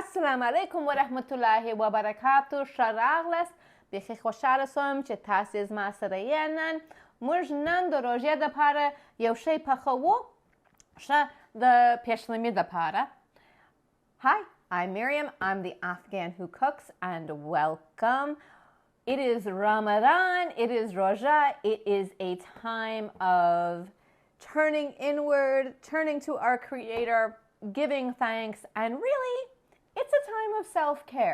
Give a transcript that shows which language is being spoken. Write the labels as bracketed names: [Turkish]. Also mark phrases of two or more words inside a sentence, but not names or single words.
[Arabic] السلام علیکم و رحمت الله و برکاته. [Pashto] شراغلس بخی خوشحال سوم چې تاسو زما سره یې. موږ نن د روژې دپاره یو شی پخوو ښه د پیشلمي دپاره. [English] Hi, I'm Miriam. I'm the Afghan who cooks, and welcome. It is Ramadan. It is Roja. It is a time of turning inward, turning to our Creator, giving thanks, and really, it's a time of self-care.